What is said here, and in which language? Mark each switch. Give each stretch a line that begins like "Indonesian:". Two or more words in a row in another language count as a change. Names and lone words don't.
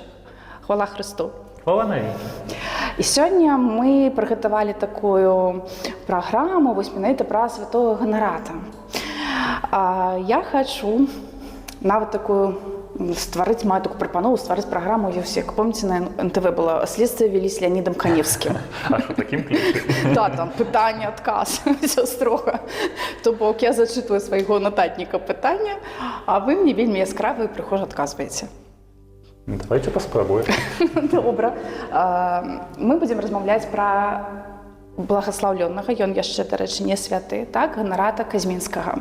Belarusian: Хвала Христу. І сёння мы прыгатавалі такую праграму вось менавіта пра святого Ганарата. Я хачу нават такую стварыць, маю такую прапанову стварыць праграму, як помніце, на НТВ было «Следствие вели с Леонидом Каневским».
Ukrainian: А що таким ключом?
Belarusian: Да, там пытанне, адказ, все строга. То бок я зачытваю свайго нататніка пытання, а вы мне вельмі яскравы і прыхожа адказваеце. Давайте паспрабуем. Добра. Мы будзем размаўляць пра благаслаўлённага, ён яшчэ, дарэчы, не святы, так, Ганарата Казьмінскага.